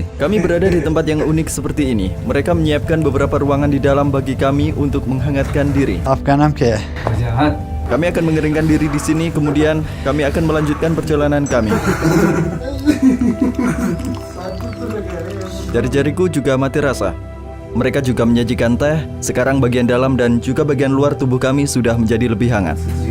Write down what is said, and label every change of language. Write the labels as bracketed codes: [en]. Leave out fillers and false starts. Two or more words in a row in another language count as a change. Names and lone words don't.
[id] Kami berada di tempat yang unik seperti ini. Mereka menyiapkan beberapa ruangan di dalam bagi kami untuk menghangatkan diri. [ur] آپ کا نام کیا ہے? [id] Kami akan mengeringkan diri di sini, kemudian kami akan melanjutkan perjalanan kami. Jari-jariku juga mati rasa. Mereka juga menyajikan teh. Sekarang bagian dalam dan juga bagian luar tubuh kami sudah menjadi lebih hangat.